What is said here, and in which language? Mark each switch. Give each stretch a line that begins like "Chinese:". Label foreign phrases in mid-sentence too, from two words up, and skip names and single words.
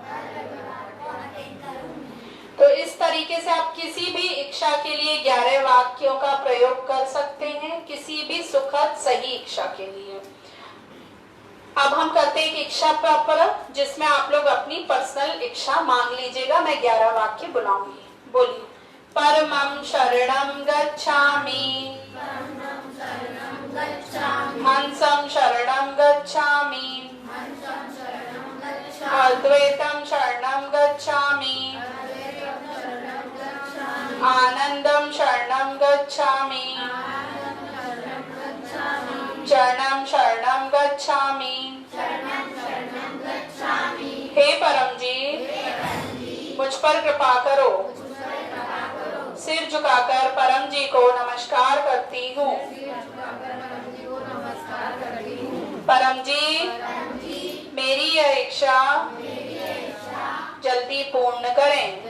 Hindi: तो इस तरीके से आप किसी भी इच्छा के लिए 11 वाक्यों का प्रयोग कर सकते हैं, किसी भी सुखद सही इच्छा के लिए। अब हम करते हैं एक इच्छा पत्र जिसमें आप लोग अपनी पर्सनल इच्छा मांग लीजिएगा। मैं 11 वाक्य बुलाऊंगी, बोलिए।
Pali: परमं शरणं गच्छामि, हंसं शरणं गच्छामि, अद्वैतं शरणं गच्छामि, आनंदं शरणं गच्छामि, चरणं शरणं गच्छामि।
Hindi: हे परम जी, मुझ पर कृपा करो। सिर झुकाकर परम जी को नमस्कार करती हूँ। परम जी, मेरी यह इच्छा जल्दी पूर्ण करें।